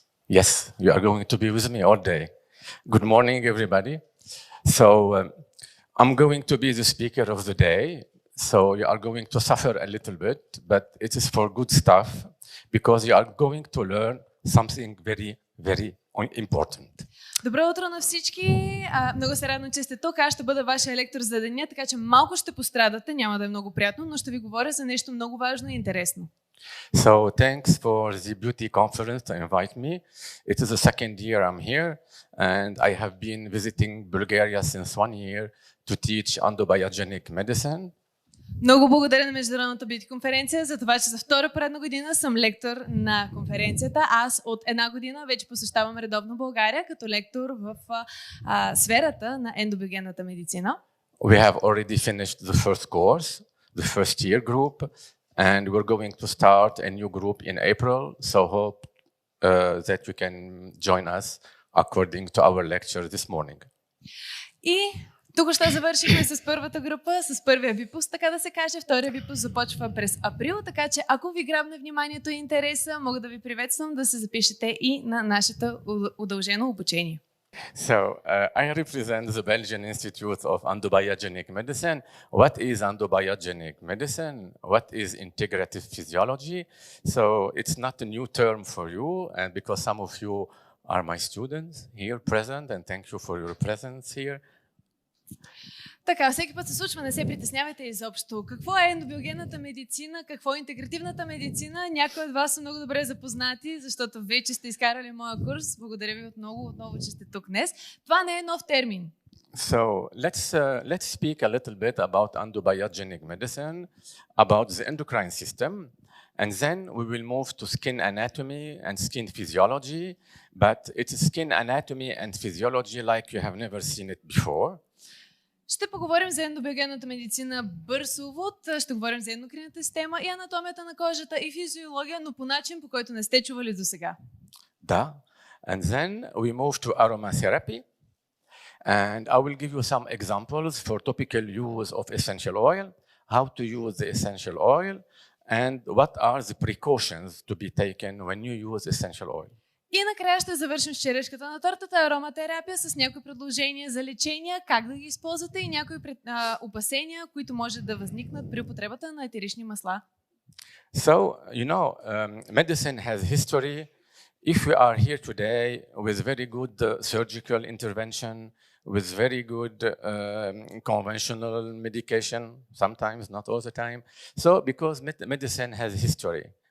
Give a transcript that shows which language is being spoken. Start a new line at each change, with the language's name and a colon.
English: Yes, you are going to be with me all day. Good morning, everybody. So I'm going to be the speaker of the day. So you are going to suffer a little bit, but it is for good stuff because you are going to learn something very, very important.
Bulgarian: Добро утро на всички. Много се радвам, че сте тук. Аз ще бъда вашия лектор за деня, така че малко ще пострадате, няма да е много приятно, но ще ви говоря за нещо много важно и интересно.
English: So thanks for the beauty conference to invite me. It is the second year I'm here, and I have been visiting Bulgaria since 1 year to teach endobiogenic medicine.
Bulgarian: Много благодаря на Международната бюти конференция за това, че за втора поредна година съм лектор на конференцията. Аз от една година вече посещавам редовно България като лектор в сферата на ендобиогенната медицина.
English: We have already finished the first course, the first year group, and we're going to start a new group in April. So hope that you can join us according to our lecture this morning.
Bulgarian: И тук ще завършихме с първата група, с първия випуск, така да се каже. Втория випуск започва през април, така че ако ви грабне вниманието и интереса, мога да ви приветствам да се запишете и на нашето удължено обучение.
English: So I represent the Belgian Institute of Endobiogenic Medicine. What is endobiogenic medicine? What is integrative physiology? So it's not a new term for you, and because some of you are my students here present, and thank you for your presence here.
Bulgarian: Така, всеки път се случва, не се притеснявайте изобщо. Какво е ендобиогенната медицина, какво е интегративната медицина? Някои от вас са много добре запознати, защото вече сте изкарали моя курс. Благодаря ви отново, че сте тук днес. Това не е нов термин.
English: So let's speak a little bit about endobiogenic medicine, about the endocrine system, and then we will move to skin anatomy and skin physiology, but it's skin anatomy and physiology like you have never seen it before.
Bulgarian: Ще поговорим за ендобиогенната медицина бърз увод, ще говорим за ендокринната система и анатомията на кожата и физиология, но по начин, по който не сте чували до сега.
English: Да. And then we move to aromatherapy. And I will give you some examples for topical use of essential oil, how to use the essential oil, and what are the precautions to be taken when you use essential oil.
Bulgarian: И накрая ще завършим с черешката на тортата, ароматерапия с някои предложения за лечения, как да ги използвате и някои опасения, които може да възникнат при употребата на етерични масла.
English: So, medicine has history. If we are here today with very good surgical intervention, with very good conventional medication, sometimes, not all the time. So, because medicine has history.